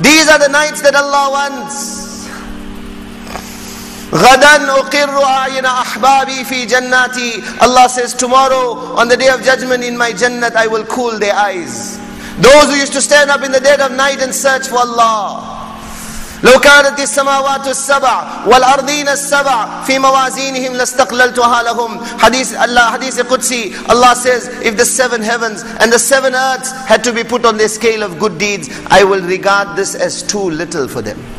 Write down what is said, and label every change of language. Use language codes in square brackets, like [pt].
[en] These are the nights that Allah wants. [ar] غَدًا أُقِرُّ أَعْيُنَ أَحْبَابِي فِي جَنَّاتِي. [en] Allah says, tomorrow on the day of judgment in my Jannat I will cool their eyes. Those who used to stand up in the dead of night and search for Allah. [ar] لو كانت السماوات السبع والأرضين السبع في موازينهم لاستقللتها لهم. [en] Hadith Qudsi, Allah says, if the 7 heavens and the 7 earths had to be put on the scale of good deeds, I will regard this as too little for them.